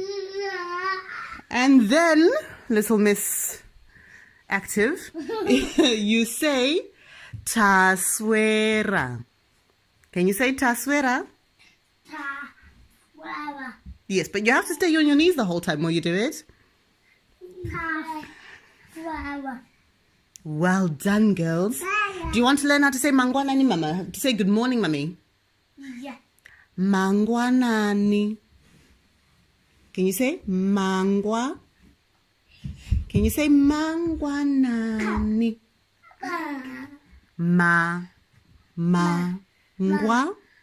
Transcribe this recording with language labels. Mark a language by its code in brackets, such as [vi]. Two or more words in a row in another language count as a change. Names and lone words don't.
[en] And then, little Miss Active, you say Taswera. Can you say Taswera? Taswera. Yes, but you have to stay on your knees the whole time while you do it. Taswera. Well done, girls. Do you want to learn how to say Mangwanani, Mama? To say good morning, Mummy? Yeah. Mangwanani. Can you say Mangwa? Can you say Mangwanani? Ma. Ngwa.